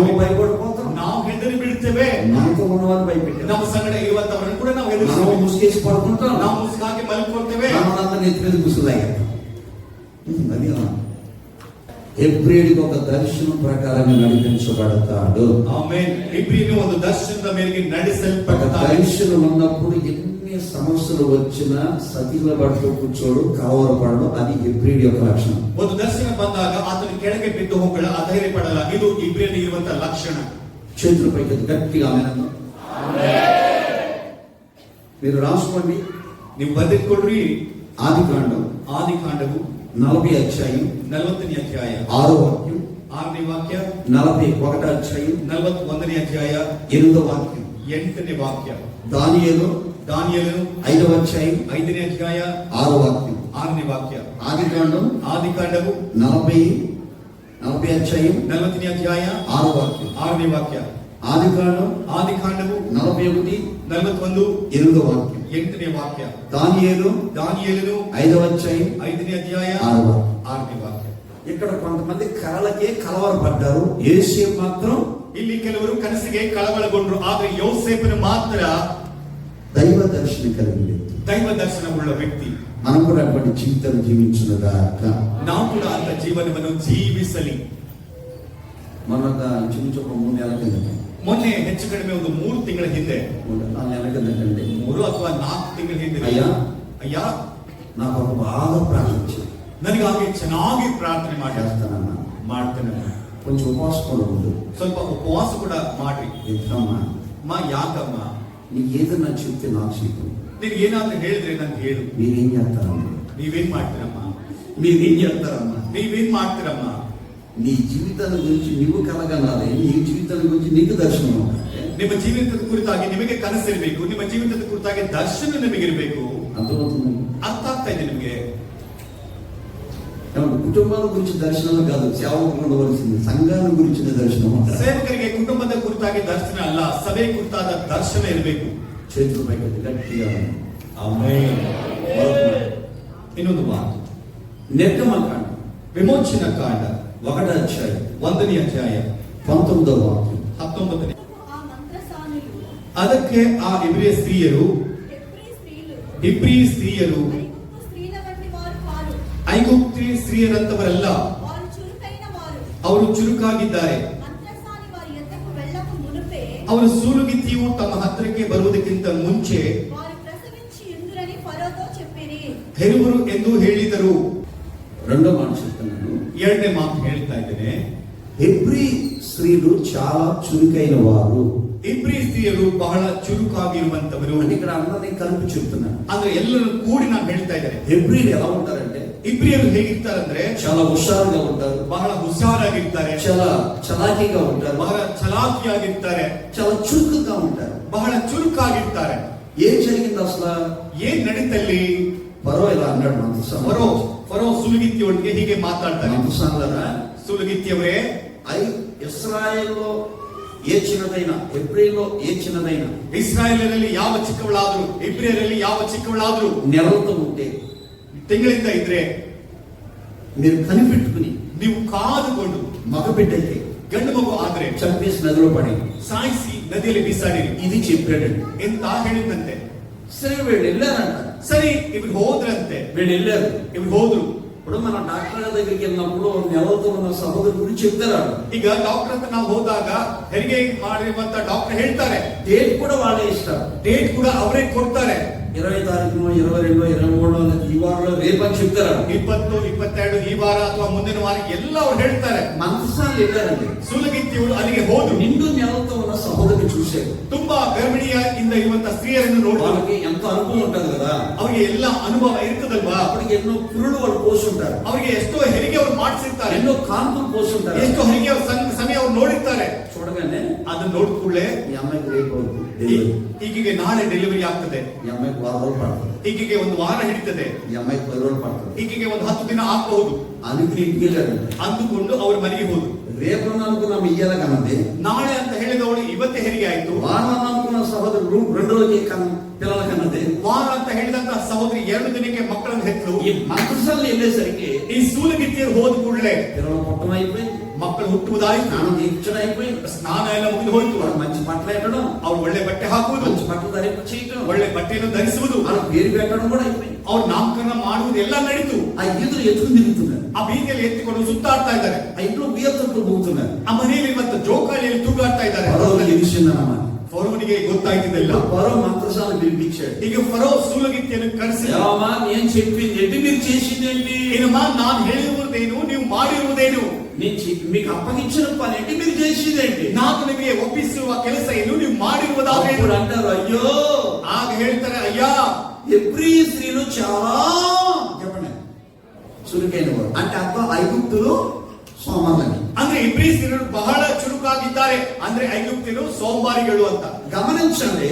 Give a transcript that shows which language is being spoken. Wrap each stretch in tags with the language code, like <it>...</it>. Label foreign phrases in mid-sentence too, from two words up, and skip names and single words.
<te>మనం భయపడిపోతాం.</te> <kn>ನಾವು ಹೆದರಿ ಬಿಡುತ್ತೇವೆ.</kn> <te>మనతో ఉన్నవాడిని భయపెట్టాం.</te> <kn>ನಮ್ಮ ಸಂಗಡ ಇರುವಂತವರನ್ನು ಕೂಡ ನಾವು</kn> <te>మనం</te> <kn>ಹೆದರಿಸುತ್ತೇವೆ.</kn> <te>ముసుగేసి పడుకుంటాం.</te> <kn>ನಾವು ಮುಸುಕಾಗಿ ಮಲ್ಕೊಳ್ತೇವೆ.</kn> <te>మనమంతా నెత్తి మీద ముసుగులాగేస్తాం. అది ఎబ్రియుడికి ఒక దర్శనం ప్రకారంగా నడిపించబడతాడు.</te> <kn>ಆಮೆನ್. ಇಬ್ರಿಯನು ಒಂದು ದರ್ಶನದ ಮೇರೆಗೆ ನಡೆಸಲ್ಪಡುತ್ತಾನೆ.</kn> <te>దర్శనం ఉన్నప్పుడు ఎన్ని సమస్యలు వచ్చినా సతిల పడుతూ కూర్చోడు, కలవరపడడు. అది ఎబ్రియుడి యొక్క లక్షణం.</te> <kn>ಒಂದು ದರ್ಶನ ಬಂದಾಗ ಆತನು ಕೆಳಗೆ ಬಿದ್ದು ಹೋಗಲ್ಲ, ಅಧೈರ್ಯ ಪಡಲ್ಲ. ಇದು ಇಬ್ರಿಯನಿಗೆ ಇರುವಂತಹ ಲಕ್ಷಣ.</kn> <te>చేతుల పైకి గట్టిగా ఆమేన్. మీరు రాసుకోండి,</te> <kn>ನೀವು ಬರೆದುಕೊಳ್ಳ್ರಿ.</kn> <te>ఆదికాండము 40వ అధ్యాయం</te> <kn>40ನೇ ಅಧ್ಯಾಯ</kn> <te>6వ వాక్యం,</te> <kn>6ನೇ ವಾಕ್ಯ,</kn> <te>41వ అధ్యాయం</te> <kn>41ನೇ ಅಧ್ಯಾಯ</kn> <te>8వ వాక్యం,</te> <kn>8ನೇ ವಾಕ್ಯ,</kn> <te>దానియేలు 5వ అధ్యాయం</te> <kn>5ನೇ ಅಧ್ಯಾಯ</kn> <te>6వ వాక్యం,</te> <kn>6ನೇ ವಾಕ್ಯ,</kn> <te>ఆదికాండము 40వ అధ్యాయం</te> <kn>40ನೇ ಅಧ್ಯಾಯ</kn> <te>6వ వాక్యం,</te> <kn>6ನೇ ವಾಕ್ಯ,</kn> <te>ఆదికాండము 41 8వ వాక్యం,</te> <kn>8ನೇ ವಾಕ್ಯ,</kn> <te>దానియేలు 5వ అధ్యాయం</te> <kn>5ನೇ ಅಧ್ಯಾಯ 6ನೇ ವಾಕ್ಯ.</kn> <te>ఇక్కడ కొంతమంది కలలకే కలవరపడ్డారు. యేసేపు మాత్రం</te> <kn>ಇಲ್ಲಿ ಕೆಲವರು ಕನಸಿಗೆ ಕಳವಳಗೊಂಡ್ರು. ಆದ್ರೆ ಯೋಸೇಫನು ಮಾತ್ರ</kn> <te>దైవ దర్శనం కలిగింది.</te> <kn>ದೈವ ದರ್ಶನವುಳ್ಳ ವ್ಯಕ್ತಿ.</kn> <te>మనం కూడా అటువంటి జీవితం జీవించునుగాక.</te> <kn>ನಾವು ಕೂಡ ಅಂತ ಜೀವನವನ್ನು ಜೀವಿಸಲಿ.</kn> <te>మన చించు 3 నెలల కిందట,</te> <kn>ಮೊನ್ನೆ ಹೆಚ್ಚು ಕಡಿಮೆ ಒಂದು 3 ತಿಂಗಳ ಹಿಂದೆ,</kn> <te>4 నెలల కిందటండి,</te> <kn>3 ಅಥವಾ 4 ತಿಂಗಳ ಹಿಂದೆ, ಅಯ್ಯ</kn> <te>నాకు ఒక బాగా ప్రార్థించి</te> <kn>ನನಗಾಗಿ ಚೆನ್ನಾಗಿ ಪ್ರಾರ್ಥನೆ</kn> <te>చేస్తానన్నా,</te> <kn>ಮಾಡ್ತೇನೆ.</kn> <te>కొంచెం ఉపవాసం కూడా ఉండు,</te> <kn>ಸ್ವಲ್ಪ ಉಪವಾಸ ಕೂಡ ಮಾಡ್ರಿ.</kn> <te>ఎందుకమ్మా,</te> <kn>ಯಾಕಮ್ಮ,</kn> <te>నీకు ఏదన్నా చెప్తే నాకు చెప్పు.</te> <kn>ನೀನ್ ಏನಾದ್ರೂ ಹೇಳಿದ್ರೆ ನಂಗೆ ಹೇಳು.</kn> <te>మీరేం చేస్తారమ్మా,</te> <kn>ನೀವೇನ್ ಮಾಡ್ತೀರಮ್ಮ,</kn> <te>మీరేం చేస్తారమ్మా,</te> <kn>ನೀವೇನ್ ಮಾಡ್ತೀರಮ್ಮ.</kn> <te>నీ జీవితాల గురించి నువ్వు కలగనాలి, నీ జీవితాల గురించి నీకు దర్శనం ఉండాలి.</te> <kn>ನಿಮ್ಮ ಜೀವಿತದ ಕುರಿತಾಗಿ ನಿಮಗೆ ಕನಸಿರಬೇಕು, ನಿಮ್ಮ ಜೀವಿತದ ಕುರಿತಾಗಿ ದರ್ಶನ ನಿಮಗಿರಬೇಕು.</kn> <te>అర్థమవుతుంది?</te> <kn>ಅರ್ಥ ಆಗ್ತಾ ಇದೆ ನಿಮಗೆ?</kn> <te>కుటుంబాల గురించి దర్శనం కాదు, సేవకులు ఉండవలసింది సంఘాల గురించిన దర్శనం.</te> <kn>ಸೇವಕರಿಗೆ ಕುಟುಂಬದ ಕುರಿತಾಗಿ ದರ್ಶನ ಅಲ್ಲ, ಸಭೆ ಕುರಿತಾದ ದರ್ಶನ ಇರಬೇಕು.</kn> <te>చేతుల పైకి గట్టిగా.</te> <kn>ಆಮೆನ್. ಇನ್ನೊಂದು ಮಾತು,</kn> <te>నిర్గమకాండ</te> <kn>ವಿಮೋಚನ ಕಾಂಡ</kn> <te>1వ అధ్యాయం</te> <kn>1ನೇ ಅಧ್ಯಾಯ</kn> <te>19వ వాక్యం.</te> <kn>19ನೇ.</kn> <te>ఆ మంత్రసానులు</te> <kn>ಅದಕ್ಕೆ ಆ ಇಬ್ರಿಯ ಸ್ತ್ರೀಯರು, ಇಬ್ರಿ ಸ್ತ್ರೀಯರು</kn> <te>ఐగుప్తు స్త్రీల వంటి వారు కారు.</te> <kn>ಐಗುಪ್ತಿ ಸ್ತ್ರೀಯರಂತವರಲ್ಲ,</kn> <te>వారు చురుకైన వారు.</te> <kn>ಅವರು ಚುರುಕಾಗಿದ್ದಾರೆ.</kn> <te>మంత్రసాని వారి యొద్దకు వెళ్ళక మునుపే</te> <kn>ಅವರು ಸೂಲುಗಿತ್ತಿಯು ತಮ್ಮ ಹತ್ತಿರಕ್ಕೆ ಬರುವುದಕ್ಕಿಂತ ಮುಂಚೆ</kn> <te>వారు ప్రసవించి ఎందురని ఫరోతో చెప్పిరి.</te> <kn>ಹೆರುವರು ಎಂದು ಹೇಳಿದರು.</kn> <te>రెండో మాట చెప్తున్నాను,</te> <kn>2ನೇ ಮಾತು ಹೇಳ್ತಾ ಇದ್ದೇನೆ.</kn> <te>హెబ్రీ స్త్రీలు చాలా చురుకైన వారు.</te> <kn>ಇಬ್ರಿ ಸ್ತ್ರೀಯರು ಬಹಳ ಚುರುಕಾಗಿರುವಂತವರು.</kn> <te>అని ఇక్కడ అందరినీ కలిపి చెప్తున్నాను.</te> <kn>ಅಂದ್ರೆ ಎಲ್ಲರೂ ಕೂಡಿ ನಾನು ಹೇಳ್ತಾ ಇದ್ದೇನೆ.</kn> <te>హెబ్రీలు ఎలా ఉంటారంటే</te> <kn>ಇಬ್ರಿಯರು ಹೇಗಿರ್ತಾರಂದ್ರೆ</kn> <te>చాలా హుషారుగా ఉంటారు,</te> <kn>ಬಹಳ ಹುಷಾರಾಗಿರ್ತಾರೆ,</kn> <te>చాలా చలాకీగా ఉంటారు,</te> <kn>ಬಹಳ ಚಲಾಕಿಯಾಗಿರ್ತಾರೆ,</kn> <te>చాలా చురుకుగా ఉంటారు.</te> <kn>ಬಹಳ ಚುರುಕಾಗಿರ್ತಾರೆ.</kn> <te>ఏం జరిగింది అసలు?</te> <kn>ಏನ್ ನಡೀತಲ್ಲಿ?</kn> <te>ఫరో ఇలా అన్నాడు,</te> <kn>ಫರೋ ಸುಲುಗಿತ್ತಿಯೊಳಗೆ ಹೀಗೆ ಮಾತಾಡ್ತಾರೆ.</kn> <te>మంత్రసానులారా,</te> <kn>ಸುಲುಗಿತ್ತಿಯವರೇ,</kn> <te>ఇస్రాయేల్లో ఏ చిన్నదైనా, హెబ్రీలో ఏ చిన్నదైనా,</te> <kn>ಇಸ್ರಾಯೇಲರಲ್ಲಿ ಯಾವ ಚಿಕ್ಕವಳಾದ್ರು, ಇಬ್ರಿಯರಲ್ಲಿ ಯಾವ ಚಿಕ್ಕವಳಾದ್ರು</kn> <te>నెలలతో ఉంటే</te> <kn>ತಿಂಗಳಿಂದ ಇದ್ರೆ</kn> <te>మీరు కనిపెట్టుకుని</te> <kn>ನೀವು కాదుಕೊಂಡು</kn> <te>మగబిడ్డైతే</te> <kn>ಗಂಡು ಮಗು ಆದ್ರೆ</kn> <te>చంపేసి నదిలో పడి</te> <kn>ಸಾಯಿಸಿ ನದಿಯಲ್ಲಿ ಬೀಸಾಡಿರಿ.</kn> <te>ఇది చెప్పాడండి.</te> <kn>ಎಂತ ಹೇಳಿದಂತೆ.</kn> <te>సరే వీళ్ళు వెళ్ళారంట,</te> <kn>ಸರಿ ಇವ್ರು ಹೋದ್ರಂತೆ,</kn> <te>వీళ్ళు వెళ్ళారు.</te> <kn>ಇವ್ರು ಹೋದ್ರು.</kn> <te>ఇప్పుడు మన డాక్టర్ దగ్గరికి వెళ్ళినప్పుడు నెలతో ఉన్న సహోదరు గురించి చెప్తారు.</te> <kn>ಈಗ ಡಾಕ್ಟರ್ ಅಂತ ನಾವು ಹೋದಾಗ ಹೆರಿಗೆ ಮಾಡಿರುವಂತ ಡಾಕ್ಟರ್ ಹೇಳ್ತಾರೆ,</kn> <te>డేట్ కూడా వాళ్ళే ఇస్తారు,</te> <kn>ಡೇಟ್ ಕೂಡ ಅವರೇ ಕೊಡ್ತಾರೆ.</kn> <te>20 తారీఖు 22 23 ఈ వారంలో రేపని చెప్తారు.</te> <kn>20 22 ಈ ವಾರ ಅಥವಾ ಮುಂದಿನ ವಾರ ಎಲ್ಲ ಅವ್ರು ಹೇಳ್ತಾರೆ.</kn> <te>మంత్రసానులు వెళ్ళారండి,</te> <kn>ಸುಲಗಿತ್ತಿಯವರು ಅಲ್ಲಿಗೆ ಹೋದ್ರು.</kn> <te>నిండు నెలతో ఉన్న సహోదరుని చూశారు.</te> <kn>ತುಂಬಾ ಗರ್ಭಿಣಿಯಿಂದ ಇರುವಂತ ಸ್ತ್ರೀಯರನ್ನು ನೋಡಿ</kn> <te>వాళ్ళకి ఎంతో అనుభవం ఉంటది కదా,</te> <kn>ಅವರಿಗೆ ಎಲ್ಲ ಅನುಭವ ಇರ್ತದಲ್ವಾ.</kn> <te>అప్పటికి ఎన్నో పురుడు వాళ్ళు పోసుంటారు,</te> <kn>ಅವರಿಗೆ ಎಷ್ಟೋ ಹೆರಿಗೆ ಅವರು ಮಾಡಿಸಿರ್ತಾರೆ,</kn> <te>ఎన్నో కాంతులు పోసుంటారు,</te> <kn>ಎಷ್ಟೋ ಹೆರಿಗೆ ಸಮಯ ಅವ್ರು ನೋಡಿರ್ತಾರೆ.</kn> <te>చూడగానే</te> <kn>ಅದನ್ನ ನೋಡಿದ ಕೂಡಲೇ</kn> <te>ఈ అమ్మాయికి రేపు</te> <kn>ಈಗಿಗೆ ನಾಳೆ ಡೆಲಿವರಿ ಆಗ್ತದೆ,</kn> <te>ఈ అమ్మాయికి 10 రోజులు పడుతుంది,</te> <kn>ಈಗಿಗೆ ಒಂದು ವಾರ ಹಿಡಿತದೆ,</kn> <te>ఈ అమ్మాయికి 10 రోజులు పడుతుంది,</te> <kn>ಈಗಿಗೆ ಒಂದು 10 ದಿನ ಆಗಬಹುದು</kn> <te>అందుకని ఇంటికి వెళ్ళారు.</te> <kn>ಅಂದುಕೊಂಡು ಅವ್ರ ಮನೆಗೆ ಹೋದ್ರು.</kn> <te>రేపు అనుకున్నాం ఇయ్యాల కన్నది,</te> <kn>ನಾಳೆ ಅಂತ ಹೇಳಿದವಳು ಇವತ್ತೇ ಹೆರಿಗೆ ಆಯ್ತು.</kn> <te>వారం అనుకున్న సహోదరుడు 2 రోజులకి పిల్లల కన్నది.</te> <kn>ವಾರ ಅಂತ ಹೇಳಿದಂತ ಸಹೋದರಿ 2 ದಿನಕ್ಕೆ ಮಕ್ಕಳನ್ನು ಹೆತ್ತಳು.</kn> <te>ఈ మంత్రసాలు వెళ్ళేసరికి</te> <kn>ಈ ಸೂಲಗಿತ್ತಿಯರು ಹೋದ ಕೂಡಲೇ</kn> <te>పిల్లలు పుట్టడం అయిపోయింది,</te> <kn>ಮಕ್ಕಳು ಹುಟ್ಟುವುದಾಯಿತು,</kn> <te>స్నానం చేయించడం అయిపోయింది,</te> <kn>ಸ್ನಾನ ಎಲ್ಲ ಮುಗಿದು ಹೋಯಿತು.</kn> <te>వాళ్ళు మంచి బట్టలు పెట్టడం,</te> <kn>ಅವ್ರು ಒಳ್ಳೆ ಬಟ್ಟೆ ಹಾಕುವುದು,</kn> <te>మంచి బట్టలు ధరింప చేయడం,</te> <kn>ಒಳ್ಳೆ ಬಟ್ಟೆಯನ್ನು ಧರಿಸುವುದು,</kn> <te>వాళ్ళ పేరు పెట్టడం కూడా అయిపోయింది.</te> <kn>ಅವ್ರು ನಾಮಕರಣ ಮಾಡುವುದು ಎಲ್ಲ ನಡೀತು.</kn> <te>ఆ ఈదులు ఎత్తుకుని తిరుగుతున్నారు,</te> <kn>ಆ ಬೀದಿಯಲ್ಲಿ ಎತ್ತಿಕೊಂಡು ಸುತ್ತಾಡ್ತಾ ಇದ್ದಾರೆ.</kn> <te>ఆ ఇంట్లో ఉయ్యత్తు పోతున్నారు.</te> <kn>ಆ ಮನೆಯಲ್ಲಿ ಮತ್ತು ಜೋಕಾಲಿಯಲ್ಲಿ ತೂಗಾಡ್ತಾ ಇದ್ದಾರೆ.</kn> <te>తెలిసిందన్నమాట.</te> <kn>ಫರೋನಿಗೆ ಗೊತ್ತಾಯ್ತಿದ್ದೆಲ್ಲ.</kn> <te>ఫరో మంత్రసాలను పిలిపించాడు.</te> <kn>ಈಗ ಫರೋ ಸೂಲಗಿತ್ತಿಯನ್ನು ಕರೆಸಿ,</kn> <te>ఏమమ్మా నేను చెప్పింది ఏంటి, మీరు చేసింది ఏంటి,</te> <kn>ಏನಮ್ಮ ನಾನು ಹೇಳಿರುವುದೇನು, ನೀವು ಮಾಡಿರುವುದೇನು,</kn> <te>మీకు అప్పగించిన పని ఏంటి, మీరు చేసింది ఏంటి,</te> <kn>ನಾನು ನಿಮಗೆ ಒಪ್ಪಿಸುವ ಕೆಲಸ ಏನು, ನೀವು ಮಾಡಿರುವುದಾವೇನು</kn> <te>అప్పుడు అంటారు, అయ్యో.</te> <kn>ಆಗ ಹೇಳ್ತಾರೆ, ಅಯ್ಯ</kn> <te>ఎబ్రీ స్త్రీలు చాలా చెప్పండి చురుకైన వారు, అంటే అర్థం ఐగుప్తులు సోమరులని.</te> <kn>ಅಂದ್ರೆ ಇಬ್ರಿ ಸ್ತ್ರೀಯರು ಬಹಳ ಚುರುಕಾಗಿದ್ದಾರೆ, ಅಂದ್ರೆ ಐಗುಪ್ತಿರು ಸೋಂಬಾರಿಗಳು ಅಂತ.</kn> <te>గమనించండి,</te>